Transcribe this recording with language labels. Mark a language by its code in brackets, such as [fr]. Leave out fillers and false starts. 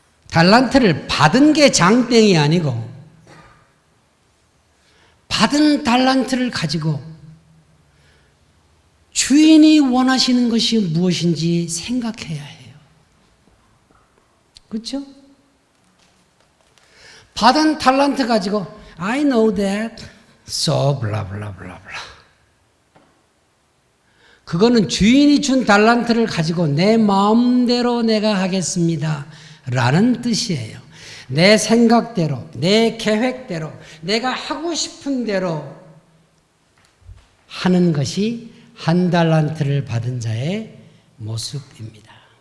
[ko] 달란트를 받은 게 장땡이 아니고 받은 달란트를 가지고 주인이 원하시는 것이 무엇인지 생각해야 해요. 그렇죠? 받은 달란트 가지고 [en] I know that, so blah blah blah blah. [ko] 그거는 주인이 준 달란트를 가지고 내 마음대로 내가 하겠습니다 라는 뜻이에요. 내 생각대로, 내 계획대로, 내가 하고 싶은 대로 하는 것이 한 달란트를 받은 자의 모습입니다.